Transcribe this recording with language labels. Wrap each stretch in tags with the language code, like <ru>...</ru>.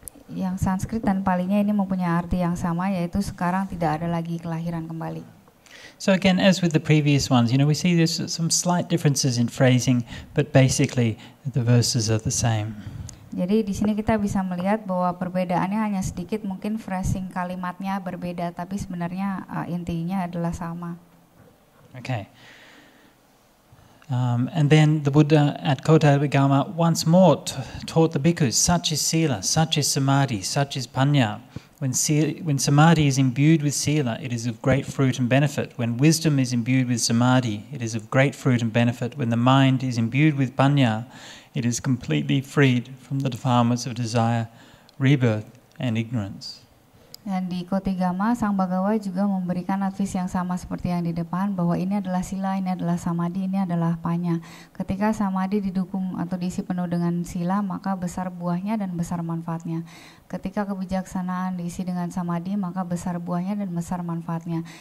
<id>Yang Sanskrit dan Palinya ini mempunyai arti yang sama, yaitu sekarang tidak ada lagi kelahiran kembali.</id> <en>So again, as with the previous ones, we see there's some slight differences in phrasing, but basically the verses are the same.</en> <id>Jadi di sini kita bisa melihat bahwa perbedaannya hanya sedikit, mungkin phrasing kalimatnya berbeda, tapi sebenarnya intinya adalah sama.</id> <en>Okay. And then the Buddha at Kotabhigama once more taught the bhikkhus, such is sila, such is samadhi, such is panya. When samadhi is imbued with sila, it is of great fruit and benefit. When wisdom is imbued with samadhi, it is of great fruit and benefit. When the mind is imbued with panya, it is completely freed from the defilements of desire, rebirth, and ignorance.</en> <id>Dan di Kotigama, Sang Bhagawa juga memberikan advice yang sama seperti yang di depan, bahwa ini adalah sila, ini adalah samadhi, ini adalah panya. Ketika samadhi didukung atau diisi penuh dengan sila, maka besar buahnya dan besar manfaatnya. Ketika kebijaksanaan diisi dengan samadhi, maka besar buahnya dan besar manfaatnya.</id>